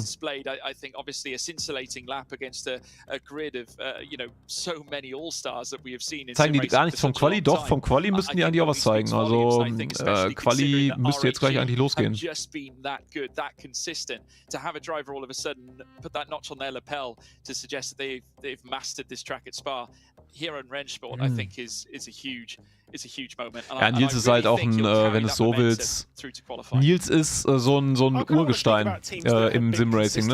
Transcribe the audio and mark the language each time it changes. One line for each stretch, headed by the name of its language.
English: Displayed, I think, obviously a scintillating lap against a grid of, you know, so many All-Stars that we have seen.
German: Zeigen die gar nichts vom Quali? Doch, vom Quali müssten die eigentlich auch was zeigen. Also Quali müsste jetzt gleich eigentlich losgehen.
English: Just been that good, that consistent. To have a driver all of a sudden put that notch on their lapel to suggest that they've mastered this track at Spa. Here in Rennsport, I think is a huge moment.
German: Ja, Nils ist halt auch ein, wenn du es so willst, Nils ist so ein Urgestein im Simracing. Ne?